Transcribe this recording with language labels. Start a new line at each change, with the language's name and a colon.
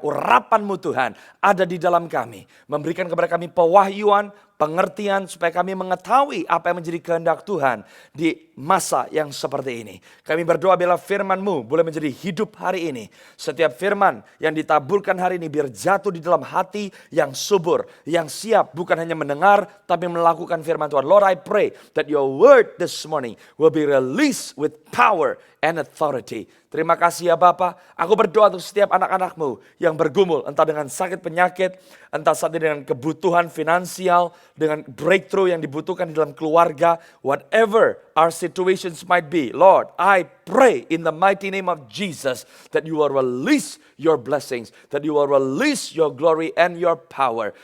Indonesian: Urapan-Mu Tuhan ada di dalam kami, memberikan kepada kami pewahyuan, pengertian supaya kami mengetahui apa yang menjadi kehendak Tuhan di masa yang seperti ini. Kami berdoa bila firman-Mu boleh menjadi hidup hari ini. Setiap firman yang ditaburkan hari ini biar jatuh di dalam hati yang subur, yang siap bukan hanya mendengar tapi melakukan firman Tuhan.
English: Lord, I pray that your word this morning will be released with power and authority.
Indonesian: Terima kasih ya Bapa. Aku berdoa untuk setiap anak-anak-Mu yang bergumul entah dengan sakit penyakit, entah saat ini dengan kebutuhan finansial, dengan breakthrough yang dibutuhkan di dalam keluarga,
English: whatever our situations might be. Lord, I pray in the mighty name of Jesus that you will release your blessings, that you will release your glory and your power.